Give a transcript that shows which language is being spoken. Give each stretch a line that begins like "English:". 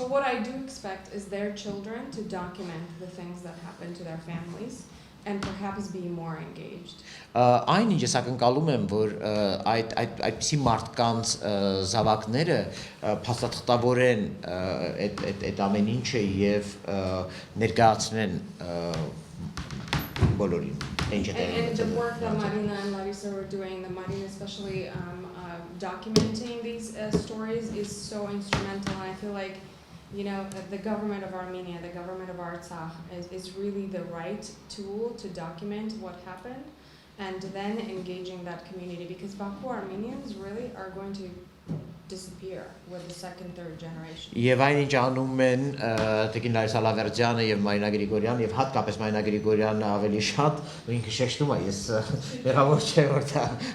English: But what I do expect is their children to document the things that happen to their families and perhaps be more engaged.
Armenian: Այն ինչ ես ակնկալում եմ, որ այդպիսի մարդկանց զավակները փաստաթղթավորեն այդ ամեն ինչը եւ ներկայացնեն բոլորին.
English: And the work that Marina and Larissa were doing, the Marina especially documenting these stories is so instrumental, and I feel like, you know, the government of Armenia, the government of Artsakh is really the right tool to document what happened and then engaging that community, because Baku Armenians really are going to disappear with the second, third generation.
Armenian: Եվ այն ինչ անում են Տիկին Լարիսա Լավերդյանը եւ Մարինա Գրիգորյանը եւ հատկապես Մարինա Գրիգորյանը ավելի շատ, ու ինքը շեշտում է, ես մեղավոր չէ որ դա